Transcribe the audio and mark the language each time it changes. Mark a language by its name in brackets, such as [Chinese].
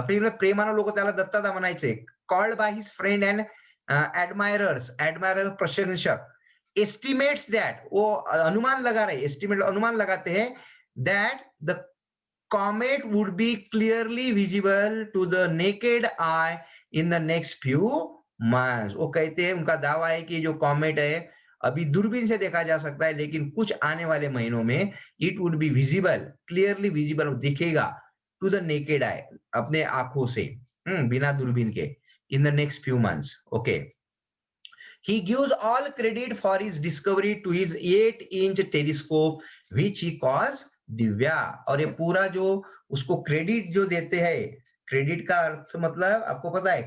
[Marathi] प्रेमानं लोक त्याला दत्तादा म्हणायचे. [English] Called by his friend and admirer, प्रशंसक. Estimates that, [Hindi] वो अनुमान लगाते हैं [English] that the comet would be clearly visible to the naked eye in the next few months. [Hindi] वो कहते हैं, उनका दावा है कि जो कॉमेट है अभी दूरबीन से देखा जा सकता है, लेकिन कुछ आने वाले महीनों में [English] it would be visible, [Hindi] clearly visible, दिखेगा टू द नेकेड आई, अपने आंखों से, बिना दूरबीन के, [English] In the next few months. Okay, he gives all credit for his discovery to his 8-inch telescope which he calls Divya. [Hindi] और ये पूरा जो उसको क्रेडिट जो देते हैं, क्रेडिट का अर्थ मतलब आपको पता है?